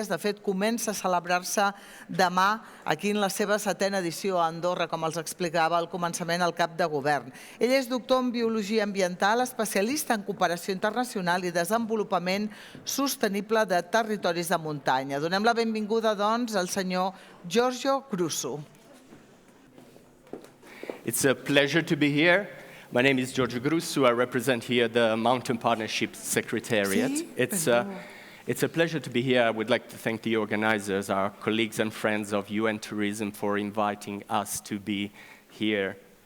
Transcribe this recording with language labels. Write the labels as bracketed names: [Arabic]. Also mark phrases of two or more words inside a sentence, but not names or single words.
[Catalan] De fet, comença a celebrar-se demà aquí en la seva 7a edició a Andorra, com els explicava al començament el cap de govern. Ell és doctor en Biologia Ambiental, especialista en cooperació internacional i desenvolupament sostenible de territoris de muntanya. Donem la benvinguda, doncs, al senyor Giorgio Grussu. [English] It's a pleasure to be here. My name is Giorgio Grussu. I represent here the Mountain Partnership Secretariat. It's a pleasure to be here. I would like to thank the organizers, our colleagues and friends of UN Tourism, for inviting us to be here.